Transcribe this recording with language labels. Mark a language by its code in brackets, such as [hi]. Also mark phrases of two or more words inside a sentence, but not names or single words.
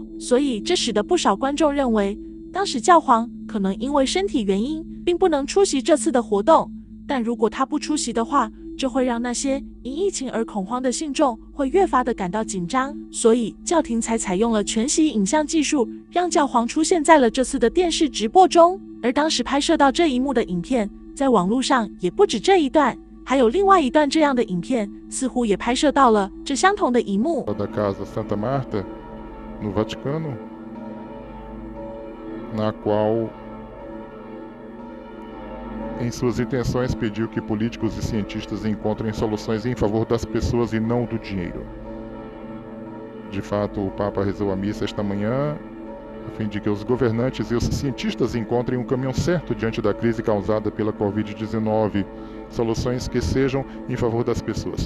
[zh] 所以这使得不少观众认为，当时教皇可能因为身体原因并不能出席这次的活动，但如果他不出席的话，这会让那些因疫情而恐慌的信众会越发的感到紧张，所以教廷才采用了全息影像技术，让教皇出现在了这次的电视直播中。而当时拍摄到这一幕的影片，在网络上也不止这一段，还有另外一段这样的影片，似乎也拍摄到了这相同的一幕。 [pt] Da Casa Santa Marta, no Vaticano, na qual em suas intenções pediu que políticos e cientistas encontrem soluções em favor das pessoas e não do dinheiro. De fato, o Papa rezou a missa esta manhã a fim de que os governantes e os cientistas encontrem um caminho certo diante da crise causada pela Covid-19, soluções que sejam em favor das pessoas.